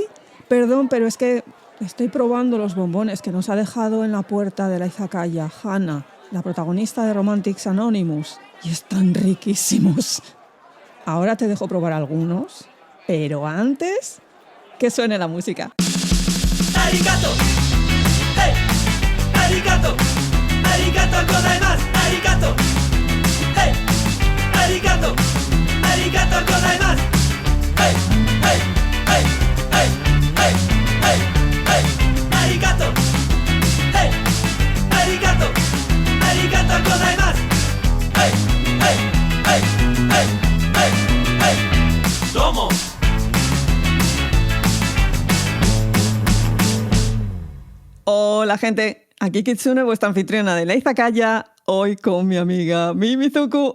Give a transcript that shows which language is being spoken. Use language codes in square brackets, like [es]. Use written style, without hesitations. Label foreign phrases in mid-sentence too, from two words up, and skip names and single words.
[es] Perdón, pero es que estoy probando los bombones que nos ha dejado en la puerta de la izakaya Hana, la protagonista de Romantics Anonymous. Y están riquísimos. Ahora te dejo probar algunos, pero antes, que suene la música. [ja] ¡Arigato! ¡Hey! ¡Arigato! ¡ありがとうございます! ¡Arigato! ¡Hey! ¡Arigato! ¡ありがとうございます! ¡Hey! ¡Hey! ¡Hey! ¡Hey! ¡Hey! ¡Hey! ¡Hey! ¡Arigato! ¡Hey! ¡Arigato! ¡ありがとうございます! ¡Hey! ¡Hey! ¡Hey! ¡Hey! ¡Hey! ¡Hey! ¡Tomo! [es] Hola gente, aquí Kitsune, vuestra anfitriona de la izakaya, hoy con mi amiga Mimi Zuku.